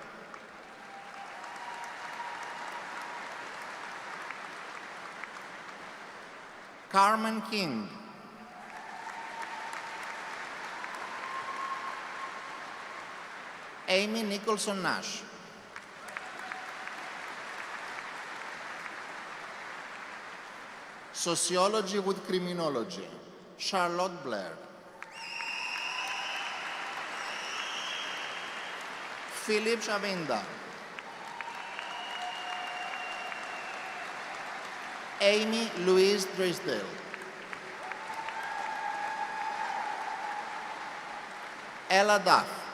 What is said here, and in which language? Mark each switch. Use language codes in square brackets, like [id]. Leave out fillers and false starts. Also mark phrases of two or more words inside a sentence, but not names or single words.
[en] Carmen King. Amy Nicholson Nash. Sociology with Criminology, Charlotte Blair. Philip Chavinda. Amy Louise Drysdale. Ella Duff.